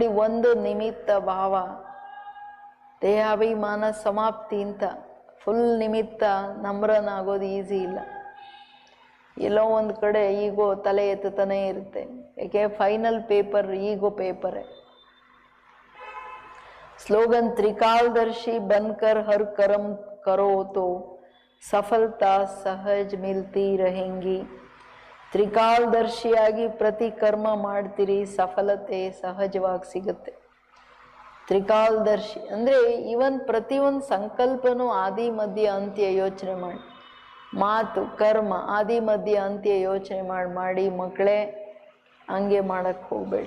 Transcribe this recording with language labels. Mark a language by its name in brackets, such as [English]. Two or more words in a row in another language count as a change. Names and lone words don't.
[Kannada] ಒಂದು ನಿಮಿತ್ತ ಭಾವ, ದೇಹಾಭಿಮಾನ ಸಮಾಪ್ತಿ ಅಂತ ಫುಲ್ ನಿಮಿತ್ತ ನಂಬರನ್ ಆಗೋದು ಈಸಿ ಇಲ್ಲ. ಎಲ್ಲೋ ಒಂದು ಕಡೆ ಈಗೋ ತಲೆ ಎತ್ತುತ್ತಾನೆ ಇರುತ್ತೆ. ಯಾಕೆ ಫೈನಲ್ ಪೇಪರ್ ಈಗೋ ಪೇಪರೇ. [Hindi] ಸ್ಲೋಗನ್ त्रिकालदर्शी बनकर हर कर्म करो तो सफलता सहज मिलती रहेंगी. [Kannada] ತ್ರಿಕಾಲದರ್ಶಿಯಾಗಿ ಪ್ರತಿ ಕರ್ಮ ಮಾಡ್ತೀರಿ, ಸಫಲತೆ ಸಹಜವಾಗಿ ಸಿಗುತ್ತೆ. ತ್ರಿಕಾಲದರ್ಶಿ ಅಂದರೆ ಇವನ್ ಪ್ರತಿಯೊಂದು ಸಂಕಲ್ಪನೂ ಆದಿ ಮಧ್ಯ ಅಂತ್ಯ ಯೋಚನೆ ಮಾಡಿ, ಮಾತು ಕರ್ಮ ಆದಿ ಮಧ್ಯ ಅಂತ್ಯ ಯೋಚನೆ ಮಾಡಿ ಮಕ್ಕಳೇ ಹಂಗೆ ಮಾಡಕ್ಕೆ ಹೋಗಬೇಡಿ.